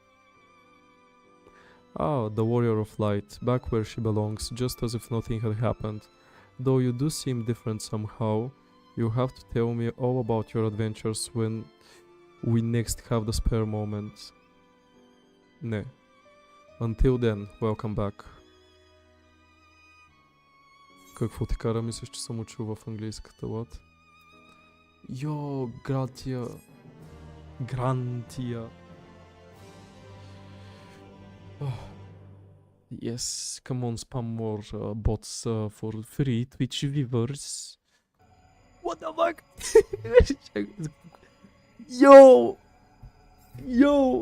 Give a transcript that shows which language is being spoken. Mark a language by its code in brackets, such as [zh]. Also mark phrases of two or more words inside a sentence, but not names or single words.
[en] Ah, the Warrior of Light, back where she belongs, just as if nothing had happened. Though you do seem different somehow, you have to tell me all about your adventures when we next have the spare moment. [bg] Ne. [en] Until then, welcome back. [bg] Какво ти кара, мислиш, че съм учил в английската лад? Йо, Грантия. Грантия. [en] Yes, come on, spam more bots for free Twitch viewers. What the fuck? Yo! Yo!